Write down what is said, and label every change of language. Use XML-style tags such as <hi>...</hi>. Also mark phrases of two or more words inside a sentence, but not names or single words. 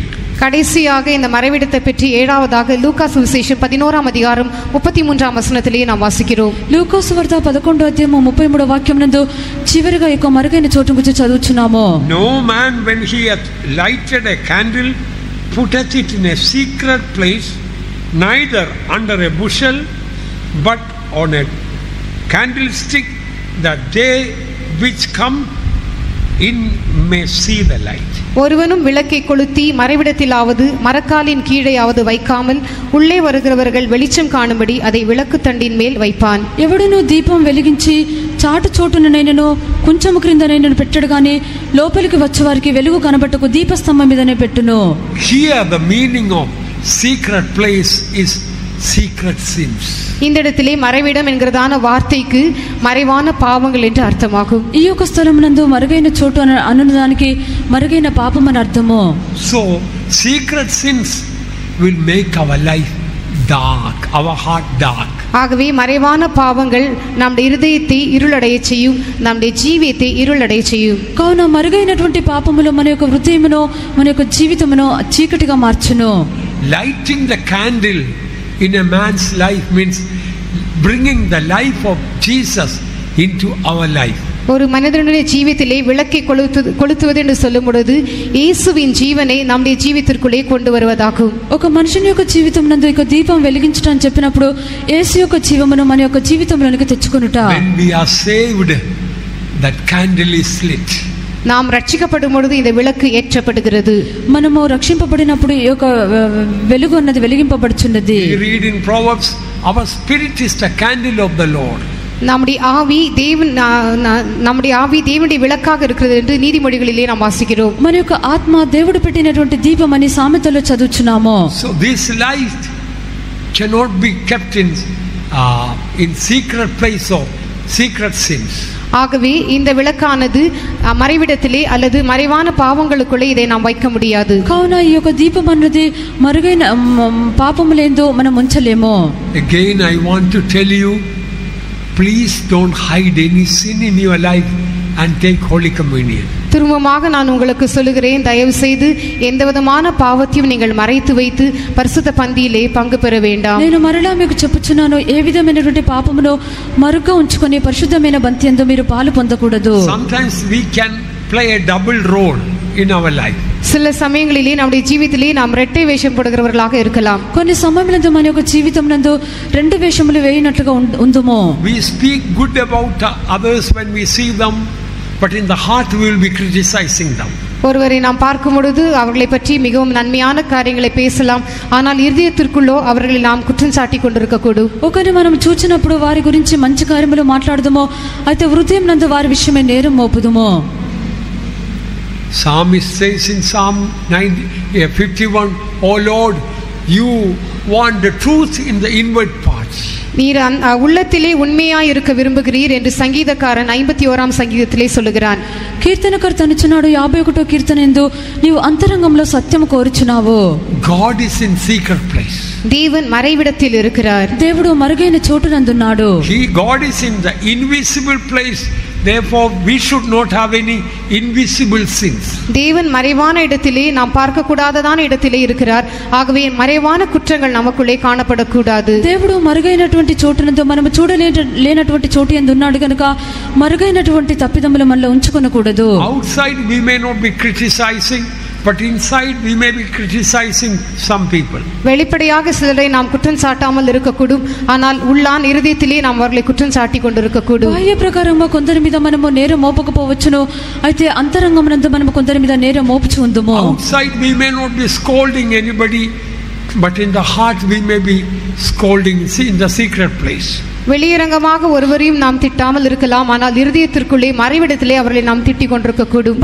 <ta>கடைசியாக இந்த மறைவிடத்தை பற்றி ஏழாவதாக லூக்கா சுவிசேஷம் 11ஆம் அதிகாரம் 33ஆம் வசனத்திலே நாம் வாசிக்கிறோம்.</ta> <te>లూకాసు వార్త 11వ అధ్యాయం 33వ వాక్యం నందు చివరిగా ఈ యొక్క మరుగైన చోటు గురించి చదువుచున్నాము.</te> <en>No man when he hath lighted a candle putteth it in a secret place, neither under a bushel but on a candlestick, that they which come in may see the light.</en> <ta>ஒருவனும் விளக்கை கொளுத்தி மறைவிடத்திலாவது மரக்காலின் கீழேயாவது வைக்காமல் உள்ளே வருகிறவர்கள் வெளிச்சம் காணும்படி அதை விளக்கு தண்டின் மேல் வைப்பான்.</ta> <te>ఎవడును దీపం వెలిగించి చాటు చోటునైనను కొంచెము క్రిందనైనను పెట్టడు గాని లోపలికి వచ్చేవారికి వెలుగు కనబట్టకు దీపస్తంభం మీదనే పెట్టును.</te> <en>Here the meaning of secret place is secret sins.</en> <ta>இந்த இடத்திலே மறைவிடம் என்கிறதான வார்த்தைக்கு மறைவான பாவங்கள் என்று அர்த்தமாகும்.</ta> <te>ఈ యొక్క స్థలమునందు మరుగైన చోటు అనుదానికి మరుగైన పాపం అని అర్థము.</te> <en>So secret sins will make our life dark, our heart dark.</en> <ta>ஆகவே மறைவான பாவங்கள் நம்முடைய இருதயத்தை இருளடைய செய்யும், நம்முடைய ஜீவியத்தை இருளடைய செய்யும்.</ta> <te>కావున మరుగైనటువంటి పాపములు మన యొక్క హృదయమును మన యొక్క జీవితమును చీకటిగా మార్చును.</te> <en>Lighting the candle in a man's life means bringing the life of Jesus into our life.</en> <ta>ஒரு மனிதனுடைய ஜீவியத்திலே விளக்கை கொளுத்துவது என்று சொல்லும் பொழுது இயேசுவின் ஜீவனை நம்முடைய ஜீவித்திற்குள்ளே கொண்டு வருவதாகும்.</ta> <te>ఒక మనుషుని యొక్క జీవితం నందు ఒక దీపం వెలిగించడం అని చెప్పినప్పుడు యేసు యొక్క జీవమును మన యొక్క జీవితంలోనికి తెచ్చుకొనుట.</te> <en>When we are saved, that candle is lit.</en> <ta>நாம் ரட்சிக்கப்படும் பொழுது இந்த விளக்கு ஏற்றப்படுகிறது.</ta> <te>మనము రక్షింపబడినప్పుడు ఈ యొక్క వెలుగు అన్నది వెలిగింపబడుచున్నది.</te> <en>We read in Proverbs, our spirit is the candle of the Lord.</en> <ta>நம்முடைய ஆவி தேவனுடைய விளக்காக இருக்கிறது என்று நீதிமொழிகளிலே நாம் வாசிக்கிறோம்.</ta> <te>మన యొక్క ఆత్మ దేవుడు పెట్టినటువంటి దీపం అని సామెతలో చదువుచున్నాము.</te> <en>So this light cannot be kept in secret place of secret sins.</en> <ta>ஆகவே இந்த விளக்கானது மறைவிடத்திலே அல்லது மறைவான பாவங்களுக்குள்ளே இதை நாம் வைக்க முடியாது.</ta> <te>కావున ఈ యొక్క దీపం అన్నది మరుగైన పాపములేందో మనం ఉంచలేము.</te> <en>Again I want to tell you, please don't hide any sin in your life and take Holy Communion.</en> <ta>திரும்பமாக நான் உங்களுக்கு சொல்லுகிறேன், தயவு செய்து எந்த விதமான பாவத்தையும் நீங்கள் மறைத்து வைத்து பரிசுத்த பந்தியிலே பங்கு பெற வேண்டாம்.</ta> <te>నేను మరలా మీకు చెప్పుచున్నాను, ఏ విధమైనటువంటి పాపమును మరుగ్గా ఉంచుకొని పరిశుద్ధమైన బంతి యందు మీరు పాలు పొందకూడదు.</te> <en>Sometimes we can play a double role in our life.</en> <ta>சில சமயங்களிலே நம்முடைய ஜீவிதத்திலே நாம் இரட்டை வேஷம் போடுகிறவர்களாக இருக்கலாம்.</ta> <te>కొన్ని సమయములందు మన యొక్క జీవితం నందు రెండు వేషములు వేయినట్లుగా ఉందుము.</te> <en>We speak good about others when we see them, but in the heart we will be criticizing them.</en> <ta>ஒருவரை நாம் பார்க்கும் பொழுது அவர்களை பற்றி மிகவும் நன்மையான காரியங்களை பேசலாம், ஆனால் இருதயத்திற்குள்ளோ அவர்களை நாம் குற்றம் சாட்டி கொண்டிருக்கக்கூடும்.</ta> <te>ఒకరిని మనం చూచినప్పుడు వారి గురించి మంచి కార్యములు మాట్లాడదుమో, అయితే హృదయం నందు వారి విషయమై నేరం మోపుదుమో.</te> <en>Psalmist says in Psalm 51, "O Lord, you want the truth in the inward parts."</en> <ta>நீர் உள்ளத்திலே உண்மையாய் இருக்க விரும்புகிறீர் என்று சங்கீதக்காரன் 51ஆம் சங்கீதத்திலே சொல்லுகிறான்.</ta> <te>కీర్తనకర్త అనుచున్నాడు 51వ కీర్తన యందు నీవు అంతరంగంలో సత్యము కోరుచున్నావు.</te> <en>God is in secret place.</en> <ta>தேவன் மறைவிடத்தில் இருக்கிறார்.</ta> <te>దేవుడు మరుగైన చోటు నందున్నాడు.</te> <en>God is in the invisible place. Therefore we should not have any invisible sins.</en> <ta>தேவன் மறைவான இடத்திலே, நாம் பார்க்க கூடாததான இடத்திலே இருக்கிறார். ஆகவே மறைவான குற்றங்கள் நமக்குள்ளே காணப்படக்கூடாது.</ta> <te>దేవుడు మరుగైనటువంటి చోటునందు మనము చూడలేనటువంటి చోటు యందు ఉన్నాడు కనుక మరుగైనటువంటి తప్పిదములు మనలో ఉంచుకొనకూడదు.</te> <en>Outside we may not be criticizing, but inside we may be criticizing some people.</en> <ta>வெளிப்படையாக சிலரை நாம் குற்றம் சாட்டாமல் இருக்கக்கூடும், ஆனால் உள்ளான் இருதயத்திலே நாம் அவர்களை குற்றம் சாட்டி கொண்டிருக்கக்கூடும்.</ta> <te>బాహ్య ప్రకారంగా కొందరి మీద మనము నేరం మోపకపోవచ్చును, అయితే అంతరంగమునందు మనము కొందరి మీద నేరం మోపుచు ఉందుము.</te> <en>Outside we may not be scolding anybody, but in the heart we may be scolding in the secret place.</en> <ta>வெளியரங்கமாக ஒருவரையும் நாம் திட்டாமல் இருக்கலாம், ஆனால் இருதயத்திற்குள்ளே மறைவிடத்திலே அவர்களை நாம் திட்டிக் கொண்டிருக்கக்கூடும்.</ta>